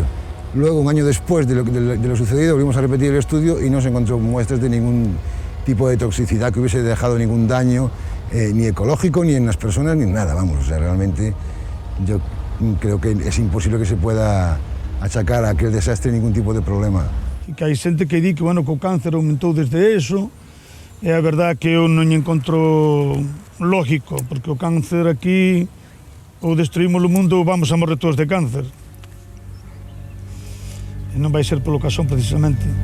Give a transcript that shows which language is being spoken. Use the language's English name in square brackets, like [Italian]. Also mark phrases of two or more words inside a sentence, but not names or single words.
[Spanish] Luego, un año después de lo sucedido, volvimos a repetir el estudio y no se encontró muestras de ningún tipo de toxicidad que hubiese dejado ningún daño, ni ecológico, ni en las personas, ni nada, vamos. O sea, realmente yo creo que es imposible que se pueda achacar a aquel desastre ningún tipo de problema. [Galician] Que hai xente que di que, bueno, que o cáncer aumentou desde eso, e a verdad que eu non encontro lógico, porque o cáncer aquí, ou destruímos o mundo ou vamos a morrer todos de cáncer. E non vai ser polo Casón, precisamente.